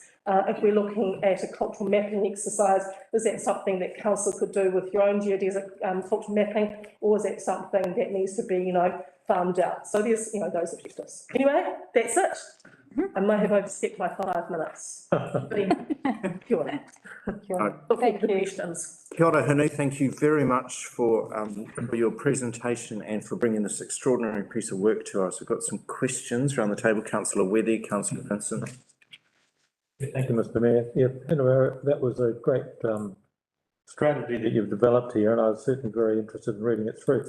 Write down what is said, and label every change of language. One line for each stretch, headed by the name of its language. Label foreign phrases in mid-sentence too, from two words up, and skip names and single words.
English: If we're looking at a cultural mapping exercise, is that something that council could do with your own geodesic cultural mapping, or is that something that needs to be, farmed out? So there's, those objectives. Anyway, that's it. I may have overstepped my 5 minutes. But anyway,
Māori: kia ora.
English: Thank you. Questions.
Māori: Kia ora, Hinu.
English: Thank you very much for your presentation and for bringing this extraordinary piece of work to us. We've got some questions around the table. Councillor Weddy, Councillor Vincent. Thank you, Mr. Mayor. Yeah, that was a great strategy that you've developed here, and I was certainly very interested in reading it through.